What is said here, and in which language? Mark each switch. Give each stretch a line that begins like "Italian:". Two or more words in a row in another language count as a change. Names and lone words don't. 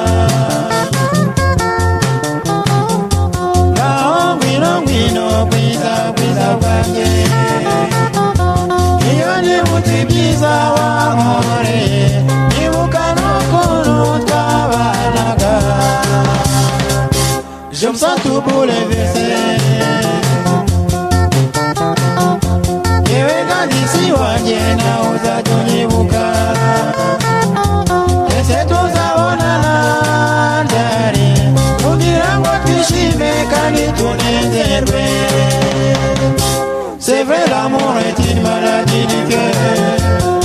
Kinyarwanda: La wino wino bwiza bwiza bwanjye. Iyo nibuti bwiza wankoreye, nibuka n'ukuntu twabanaga.
French: Je me sens tout bouleversé.
Kinyarwanda: Yewe kadisi wanjye nawe uzajya unyibuka. Ese tuzabonana ryari kugira ngo twishime kandi tunezerwe.
French: C'est vrai, l'amour est une maladie du cœur.